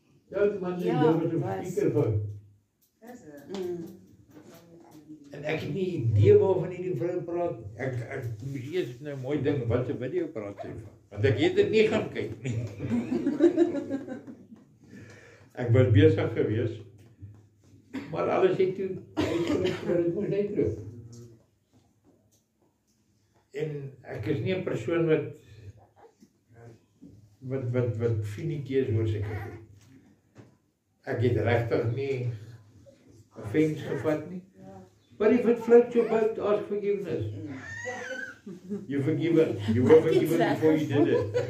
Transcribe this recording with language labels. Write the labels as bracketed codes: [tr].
[af] Ja, die man sê, jy was op speakerphone. Is het? En ek het nie idee waarvan hierdie vrou praat. Ek moes eers nou mooi ding, wat 'n video praat sy van. Want ek het dit nie gaan kyk nie. Ek was besig gewees. Maar alles het toe uitgeloop dat dit moes uitloop. En ek is nie 'n persoon wat finietjie is oor seker goed. Ek het regtig nie offense gevat nie. [en] But if it floats your boat, ask forgiveness. You forgiven. You were forgiven before you did it.